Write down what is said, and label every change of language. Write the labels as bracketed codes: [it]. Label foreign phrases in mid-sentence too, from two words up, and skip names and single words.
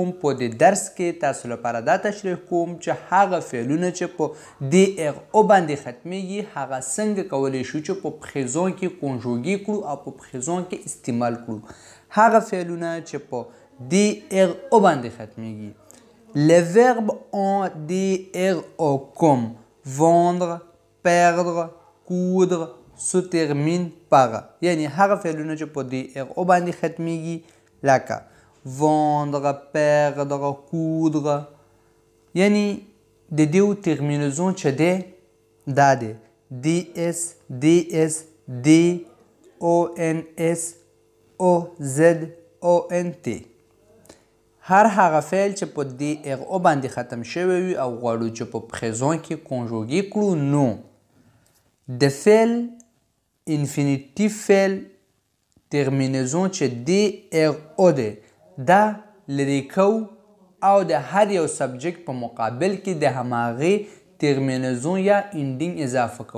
[ps] په دې درس کې تاسو لپاره دا تشریح کوم چې هغه فعلونه چې په DRO باندې ختمیږي هغه څنګه کولی شو چې په پریزون کې کنجوګي کړو او په پریزون کې استعمال کړو. هغه فعلونه چې په DRO باندې ختمیږي. [fr] Les verbes en DRO comme vendre, perdre, coudre se termine par، [ps] یعنی هغه فعلونه چې په DRO باندې ختمیږي لکه [fr] vendre، perdre، coudre، [ps] یعنی د دیو ترمینزون چې دی دا دی DS DS D ONS OZ ONT. هر هغه فعل چې په DRO باندې ختم شوی وي او غواړو چې په پریزون کې کنجوګي کړو، نو د فعل انفینیټیو فعل ترمینزون چې DRO دی دا لرې کو او د هر یو سبجیکټ په مقابل کې د هماغې ترمینزون یا انډینګ اضافه کو.